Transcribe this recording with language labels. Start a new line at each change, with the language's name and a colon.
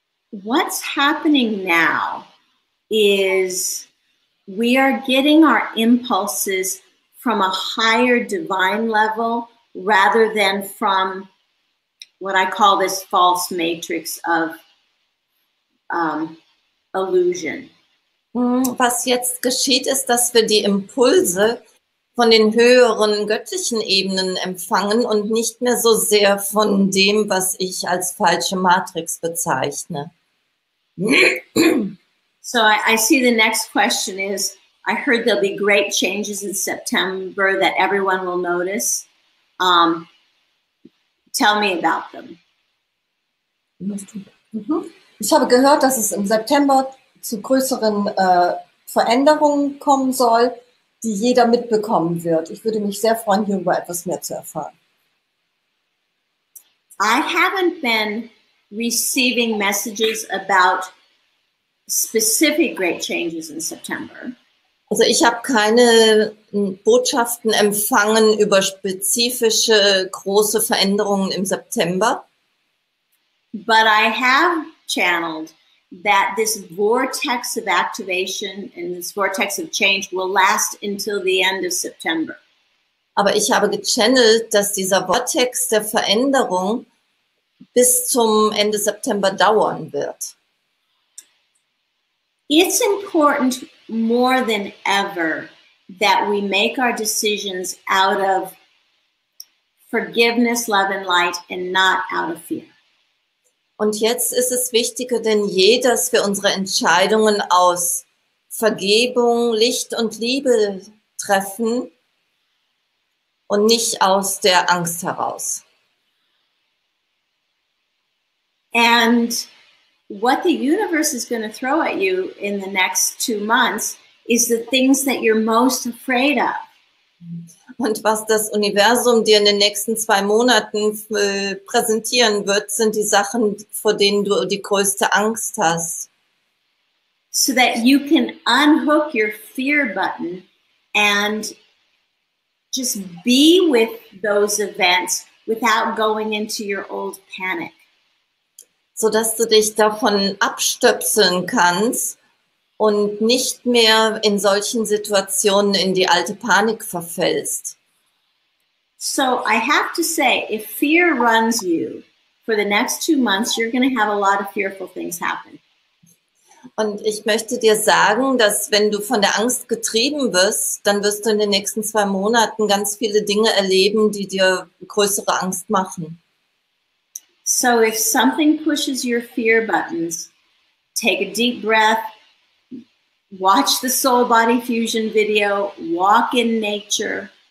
English: What's happening now is we are getting our impulses from a higher divine level rather than from what I call this false matrix of illusion.
German: Was jetzt geschieht, ist, dass wir die Impulse von den höheren göttlichen Ebenen empfangen und nicht mehr so sehr von dem, was ich als falsche Matrix bezeichne.
English: So I see the next question is, I heard there'll be great changes in September that everyone will notice. Tell me about them.
German: Ich habe gehört, dass es im September zu größeren Veränderungen kommen soll, die jeder mitbekommen wird. Ich würde mich sehr freuen, hierüber etwas mehr zu erfahren.
English: I haven't been receiving messages about specific great changes in September.
German: Also ich habe keine Botschaften empfangen über spezifische große Veränderungen im September.
English: But I have channeled that this vortex of activation and this vortex of change will last until the end of September.
German: Aber ich habe gechannelt, dass dieser Vortex der Veränderung bis zum Ende September dauern wird.
English: It's important more than ever that we make our decisions out of forgiveness, love, and light and not out of fear.
German: Und jetzt ist es wichtiger denn je, dass wir unsere Entscheidungen aus Vergebung, Licht und Liebe treffen und nicht aus der Angst heraus.
English: And what the universe is going to throw at you in the next 2 months is the things that you're most afraid of.
German: Und was das Universum dir in den nächsten 2 Monaten präsentieren wird, sind die Sachen, vor denen du die größte Angst hast.
English: So that you can unhook your fear button and just be with those events without going into your old panic.
German: Sodass du dich davon abstöpseln kannst und nicht mehr in solchen Situationen in die alte Panik verfällst.
English: So I have to say, if fear runs you for the next 2 months, you're going to have a lot of fearful things happen.
German: Und ich möchte dir sagen, dass wenn du von der Angst getrieben wirst, dann wirst du in den nächsten 2 Monaten ganz viele Dinge erleben, die dir größere Angst machen.
English: So if something pushes your fear buttons, take a deep breath, watch the Soul Body Fusion video, walk in nature.